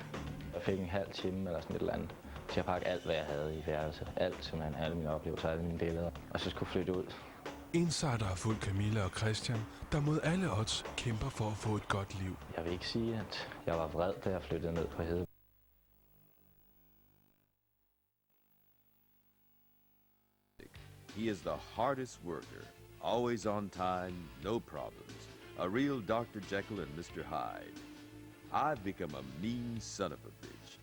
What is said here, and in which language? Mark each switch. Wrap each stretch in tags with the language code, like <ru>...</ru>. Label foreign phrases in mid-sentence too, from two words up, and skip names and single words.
<da>Jeg fik en halv time eller sådan et eller andet. Så jeg pakkede alt, hvad jeg havde i værelset. Alt, simpelthen, alle mine oplevelser, alle mine billeder. Og så skulle flytte ud. Insider har fulgt Camilla og Christian, der mod alle odds kæmper for at få et godt liv. Jeg vil ikke sige, at jeg var vred, da jeg flyttede ned på Hede.</da> <en>He is the hardest worker, always on time, no problems. A real Dr. Jekyll and Mr. Hyde. I've become a mean son of a bitch.</en>